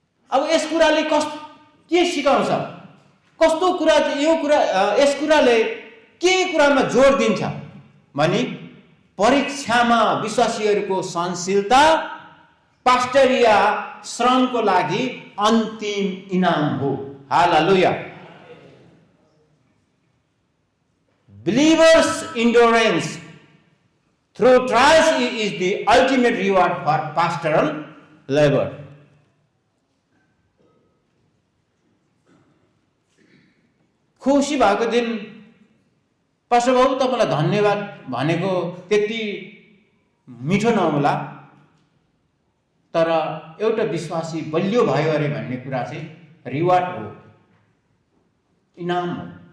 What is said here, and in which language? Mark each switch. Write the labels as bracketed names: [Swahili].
[Nepali] अब यस कुराले के सिकाउँछ? कस्तो कुरा यस कुराले के कुरामा जोड दिन्छ भने परीक्षामा विश्वासीहरूको सहनशीलता पास्टरिया श्रमको लागि अन्तिम इनाम हो। हालेलुया। [English] Believers' endurance through trials is the ultimate reward for pastoral labor. [Nepali] खुसी भएको दिन पास्टर बाबु तपाईलाई धन्यवाद भनेको त्यति मिठो नहोला, तर एउटा विश्वासी बलियो भयो अरे भन्ने कुरा चाहिँ रिवार्ड हो, इनाम हो।